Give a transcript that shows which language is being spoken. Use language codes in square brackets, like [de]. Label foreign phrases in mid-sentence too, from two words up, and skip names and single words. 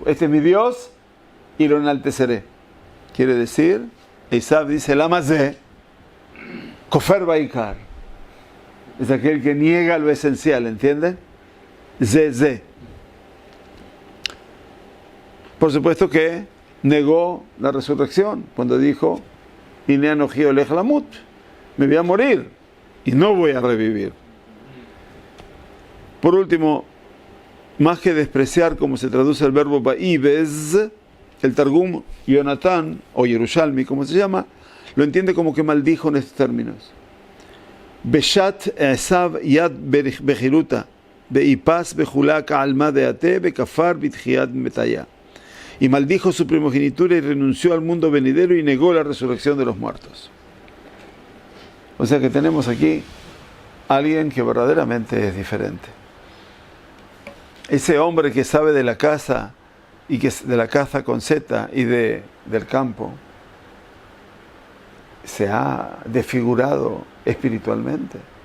[es] Este es mi Dios y lo enalteceré. Quiere decir, Esav dice, [he] למה זה, כופר בעיקר. [es] Es aquel que niega lo esencial, ¿entienden? Ze. Por supuesto que negó la resurrección cuando dijo, [he] הנה אנכי הולך למות, [es] me voy a morir y no voy a revivir. Por último, más que despreciar como se traduce el verbo ba'ibez, el Targum Yonatán o Yerushalmi, como se llama, lo entiende como que maldijo en estos términos. [arc] ושט עשו ית בכירותא, ובסר בחולק עלמא דאתי, וכפר בתחיית מתיא. [es] Y maldijo su primogenitura y renunció al mundo venidero y negó la resurrección de los muertos. O sea que tenemos aquí a alguien que verdaderamente es diferente. Ese hombre que sabe de la caza y que de la caza con Z y del campo se ha desfigurado espiritualmente.